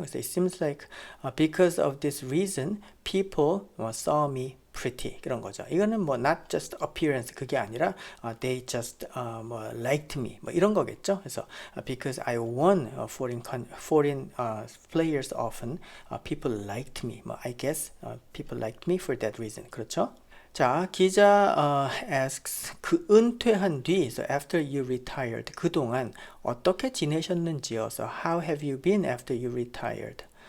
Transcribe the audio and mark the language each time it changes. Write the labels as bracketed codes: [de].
[ko] 그래서 [en] it seems like because of this reason people saw me pretty [ko] 그런 거죠. 이거는 [en] not just appearance [ko] 그게 아니라 [en] they just liked me [ko] 이런 거겠죠. 그래서 [en] because I won foreign players often, people liked me. I guess people liked me for that reason. [ko] 그렇죠. 자, 기자 [en] asks [ko] 그 은퇴한 뒤, [en] so after you retired, [ko] 그동안 어떻게 지내셨는지요? [en] So how have you been after you retired?